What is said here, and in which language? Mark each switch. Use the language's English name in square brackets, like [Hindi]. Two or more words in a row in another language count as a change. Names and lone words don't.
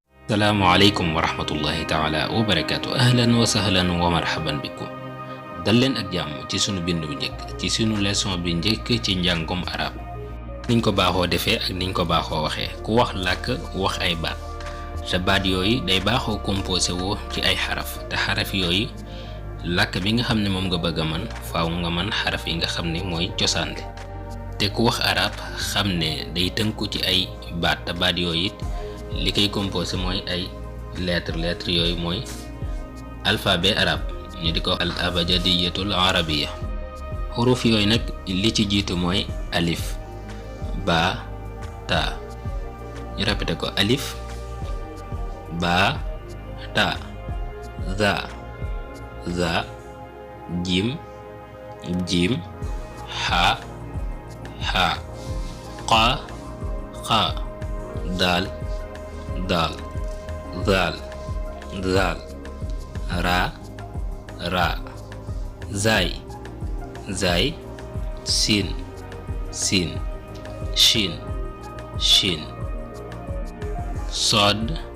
[Arabic] السلام عليكم ورحمة الله تعالى وبركاته. أهلا وسهلا ومرحبا بكم. [Wolof] دلن ak jàmm ci sunu bindu bu njëkk ci sunu leçon bi njëkk ci njàngum arab niñ ko baaxoo defee ak niñ ko baaxoo waxee ku wax làkk wax ay baat te baat yooyu day baaxoo composé woo ci ay xaraf te xaraf yooyu làkk bi nga xam ne moom nga bëgg a man faaw nga man xaraf yi nga xam ne mooy cosaan li te ku wax arab xam ne day tënku ci ay baat te baat yooyu it li koy composé mooy ay lettre yooyu mooy [French] alphabet arabe [Wolof] ñu di ko [Arabic] الأبجدية العربية [Wolof] xuruf yooyu nag li ci jiitu mooy [Arabic] ألف باء تاء [Wolof] ñu répété ko [Arabic] ألف باء تاء ثاء جيم حاء خاء دال ذال راء زاي سين شين صاد